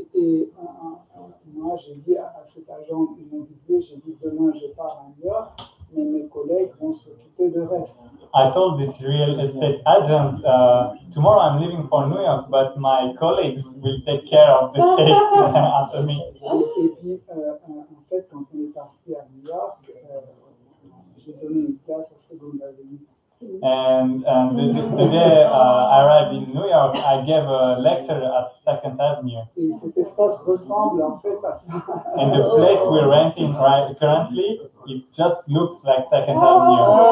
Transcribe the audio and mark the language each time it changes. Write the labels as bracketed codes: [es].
[fr] Et moi, j'ai dit à cet agent immobilier, j'ai dit demain je pars à New York, mais mes collègues vont s'occuper de reste. [en] I told this real estate agent, tomorrow I'm leaving for New York, but my colleagues will take care of the case after me. [fr] Et puis, en fait, quand on est parti à New York, j'ai donné une place à Seconde Avenue. [en] And the day I arrived in New York, I gave a lecture at 2nd Avenue. [fr] Et cet espace ressemble en fait à ça. [en] And the place we're renting currently, it just looks like 2nd Avenue.